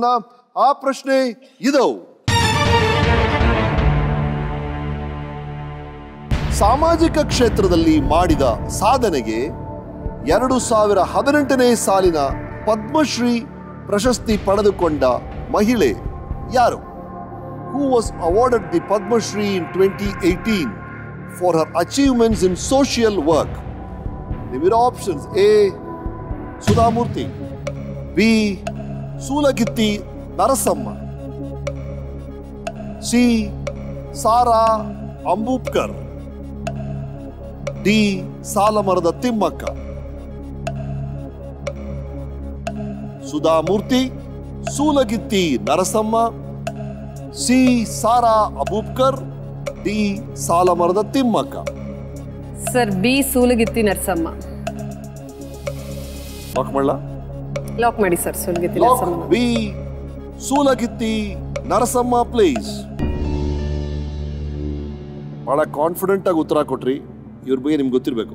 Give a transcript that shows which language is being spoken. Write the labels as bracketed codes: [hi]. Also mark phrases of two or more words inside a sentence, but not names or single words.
[kn] ಆ ಪ್ರಶ್ನೆ ಇದು: ಸಾಮಾಜಿಕ ಕ್ಷೇತ್ರದಲ್ಲಿ ಮಾಡಿದ ಸಾಧನೆಗೆ 2018ನೇ ಸಾಲಿನ ಪದ್ಮಶ್ರೀ ಪ್ರಶಸ್ತಿ ಪಡೆದುಕೊಂಡ ಮಹಿಳೆ ಯಾರು? [en] Who was awarded the Padma Shri in 2018 for her achievements in social work? There are options: A. Sudhamurti, B. Sulagitti Narasamma, C. Sara Ambupkar, D. Salamarada Timmakka. Sudhamurti, Sulagitti Narasamma, C. Sara Ambupkar, D. Salamarada Timmakka. [kn] ಸರ್, ಬಿ. ಸೂಲಗಿತ್ತಿ ನರಸಮ್ಮ. ಲಾಕ್ ಮಾಡಲಾ? ಲಾಕ್ ಮಾಡಿ ಸರ್. ಸೂಲಗಿತ್ತಿ ನರಸಮ್ಮ. ಬಿ. ಸೂಲಗಿತ್ತಿ ನರಸಮ್ಮ ಪ್ಲೀಸ್. ಭಾಳ ಕಾನ್ಫಿಡೆಂಟಾಗಿ ಉತ್ತರ ಕೊಟ್ರಿ. ಇವ್ರ ಬಗ್ಗೆ ನಿಮ್ಗೆ ಗೊತ್ತಿರಬೇಕು.